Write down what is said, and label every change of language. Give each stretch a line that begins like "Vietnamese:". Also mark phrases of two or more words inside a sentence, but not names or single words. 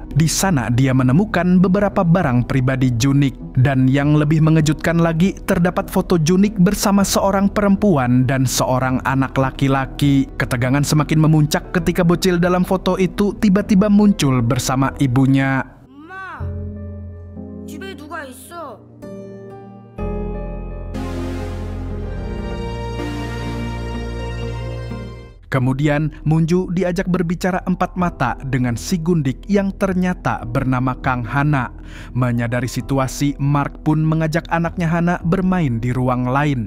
Indonesian: Di sana dia menemukan beberapa barang pribadi Junik. Dan yang lebih mengejutkan lagi, terdapat foto Junik bersama seorang perempuan dan seorang anak laki-laki. Ketegangan semakin memuncak ketika bocil dalam foto itu tiba-tiba muncul bersama ibunya.
Korean: 엄마, 집에 누가 있어?
Indonesian: Kemudian Munju diajak berbicara empat mata dengan si gundik yang ternyata bernama Kang Hana. Menyadari situasi, Mark pun mengajak anaknya Hana bermain di ruang lain.